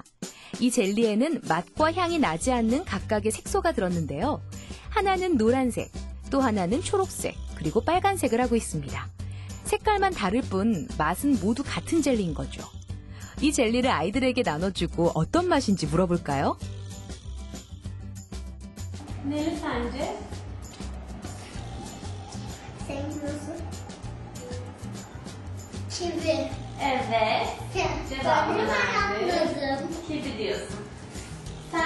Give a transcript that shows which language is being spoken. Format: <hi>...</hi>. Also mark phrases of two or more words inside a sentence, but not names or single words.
<ko>이 젤리에는 맛과 향이 나지 않는 각각의 색소가 들었는데요. 하나는 노란색, 또 하나는 초록색, 그리고 빨간색을 하고 있습니다. 색깔만 다를 뿐 맛은 모두 같은 젤리인 거죠. 이 젤리를 아이들에게 나눠주고 어떤 맛인지 물어볼까요?</ko> <tr>Neli sence? Senin nasıl? Kivi. Evet. Cevabını Ben verdi. anladım. Kivi diyorsun. Sen?</tr>